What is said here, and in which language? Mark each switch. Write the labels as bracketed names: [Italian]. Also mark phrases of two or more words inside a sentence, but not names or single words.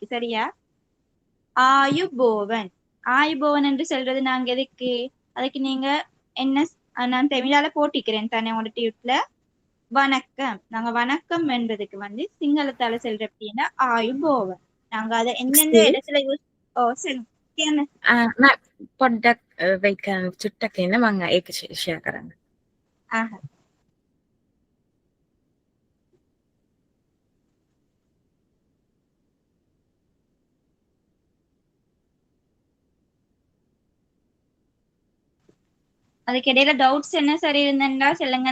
[Tamil] சரியா? ஆயுபோவன். ஆயுபோவன் என்று சொல்றது நாங்க எதுக்கு? அதுக்கு நீங்க என்ன நான் தமிழால போட்டிக்கிறேன் தானே உங்களோட டியூட்ல. வணக்கம், நாங்க வணக்கம் என்பதுக்கு வந்து சிங்களத்தால சொல்ற அப்படின்னா ஆயுபோவன். நாங்க அதை எந்தெந்த இடத்துல யூஸ் சொல்லுங்க. [Sinhala] පොඩ්ඩක් වෙයිට් කරන්න චුට්ටක් ඉන්න මම ඒක ෂෙයා කරන්න. [Tamil] அதுக்கு இடையில டவுட்ஸ் என்ன சரி இருந்தா சொல்லுங்க.